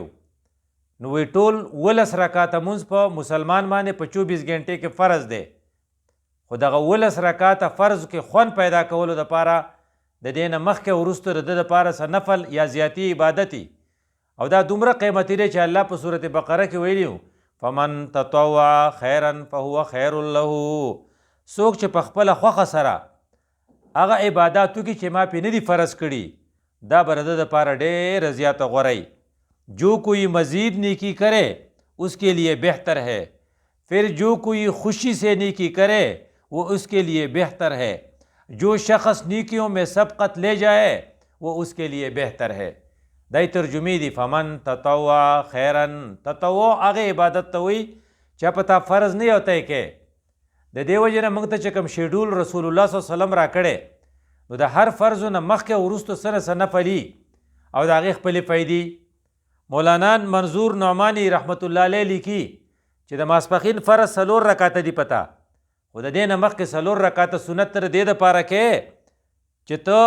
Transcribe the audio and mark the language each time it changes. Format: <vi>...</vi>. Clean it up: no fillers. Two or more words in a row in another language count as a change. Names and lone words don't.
<ps>نو وی ټول 11 رکاته مونځ په مسلمان باندې په 24 غنټې کې فرض دی، خو دغه 11 رکاته فرض کې خوند پیدا کولو دپاره د دې نه مخکې وروسته د ده دپاره څه نفل یا زیاتی عبادتي. او دا دومره قیمتي دی چې الله په صورت بقره کې ویلي</ps> <ar>فمن تطوع خیرا فهو خیر له،</ar> <ps>څوک چې په خپله خوښه سره هغه عباداتو کې چې ما پې نه دي فرض کړي دا به د ده دپاره ډېره زیاته غوره.</ps> <ur>جو کوئی مزید نیکی کرے اس کے لیے بہتر ہے، پھر جو کوئی خوشی سے نیکی کرے وہ اس کے لیے بہتر ہے، جو شخص نیکیوں میں سبقت لے جائے وہ اس کے لیے بہتر ہے.</ur> <ps>دای ترجمې دي</ps> <ar>فمن تطوع خیرا.</ar> <ps>تطوع هغه عبادت ته وایي چې په تا فرض نه یو طی کې. د دې وجې نه موږ ته چې کوم شیډول رسول الله</ps> <ar>صلی الله علیه وسلم</ar> <ps>راکړی نو د هر فرضو نه مخکې وروستو څه نه څه نفلي او د هغې خپلې فایدې. مولانا منظور نعمانی</ps> <ar>رحمت الله علیه</ar> <ps>لیکي چې د ماسپښین فرض 4 رکاته دي پته، خو د دې نه مخکې 4 رکاته سنت تر دې دپاره کې چې</ps>